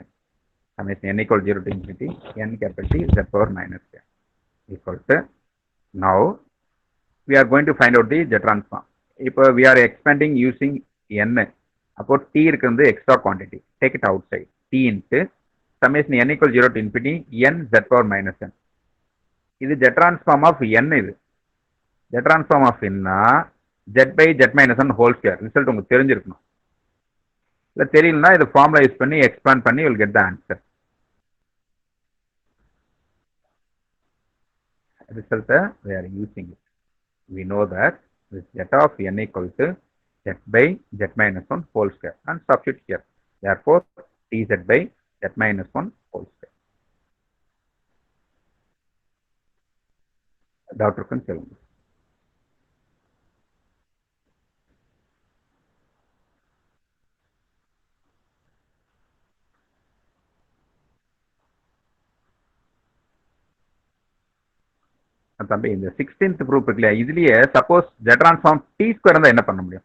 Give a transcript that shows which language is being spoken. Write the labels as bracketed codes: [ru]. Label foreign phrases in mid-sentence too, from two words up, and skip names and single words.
[en] Summation n equal 0 to infinity n capital T z power minus n equal to, now we are going to find out the z transform. If we are expanding using n, about t is extra quantity, take it outside, t into summation n equal 0 to infinity n z power minus n. This is z transform of n. Z transform of n z by z minus 1 whole square. [ta] Result உங்களுக்கு தெரிஞ்சிருக்கணும். இல்ல தெரியலனா இது [en] formula use [ta] பண்ணி எக்ஸ்பாண்ட் பண்ணி [en] you will get the answer. result we are using it. We know that this z of n equal to z by z minus 1 whole square and substitute here. Therefore, dz by z minus 1 whole square. [ta] டாக்டருக்கும் சொல்லுங்க. தம்பி இந்த [en] 16th proof [ta] இருக்கு இல்லையா, இதுலயே சப்போஸ் [en] z transform t square [ta] இருந்தா என்ன பண்ண முடியும்?